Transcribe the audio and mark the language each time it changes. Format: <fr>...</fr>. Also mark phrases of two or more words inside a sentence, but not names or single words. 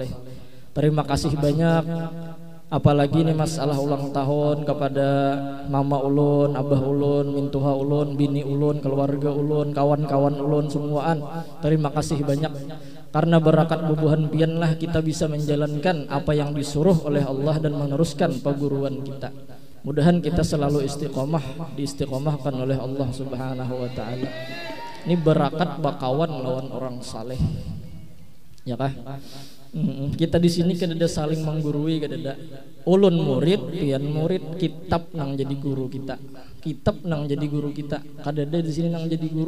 <bjn>Terima kasih banyak. Apalagi ini masalah ulang tahun kepada mama ulun, abah ulun, mintuha ulun, bini ulun, keluarga ulun, kawan-kawan ulun semuaan. Terima kasih banyak. Karena berakat bubuhan pian lah kita bisa menjalankan apa yang disuruh oleh Allah dan meneruskan perguruan kita. Mudahan kita selalu istiqomah, diistiqomahkan oleh Allah</bjn> <ar>subhanahu wa ta'ala.</ar> <bjn>Ini berakat bakawan lawan orang saleh. Ya kah? Kita di sini kadada saling menggurui kadada. Ulun murid, pian murid, kitab nang jadi guru kita. Kitab nang jadi guru kita. Kadada di sini nang jadi guru.</bjn>